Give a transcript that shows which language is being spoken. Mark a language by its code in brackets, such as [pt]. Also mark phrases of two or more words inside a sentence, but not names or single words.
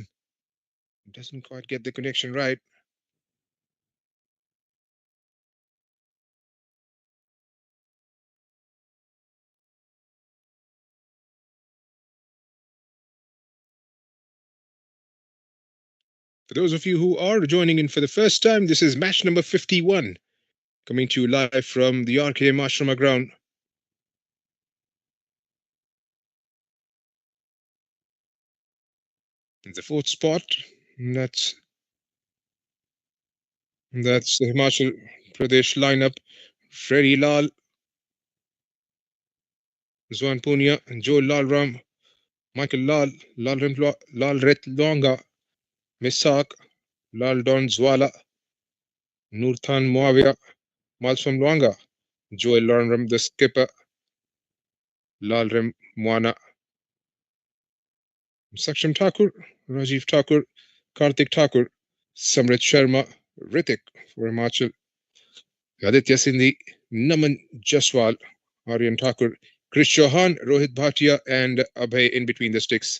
[en] Doesn't quite get the connection right. For those of you who are joining in for the first time, this is match number 51, coming to you live from the RKM Ashrama ground. In the 4th spot, that's the Himachal Pradesh lineup. Freddie Lal, Zwan Punia, and Joe Lalram, Michael Lal, Lal Retlonga, Misak, Lal Don Zwala, Nurthan Muawiyah, Malsum Luanga, Joel Lornram, the skipper, Lalrem Mwana, Saksham Thakur, Rajiv Thakur, Karthik Thakur, Samrit Sharma, Ritik for Himachal, Aditya Sindhi, Naman Jaswal, Aryan Thakur, Krish Chauhan, Rohit Bhatia, and Abhay in between the sticks.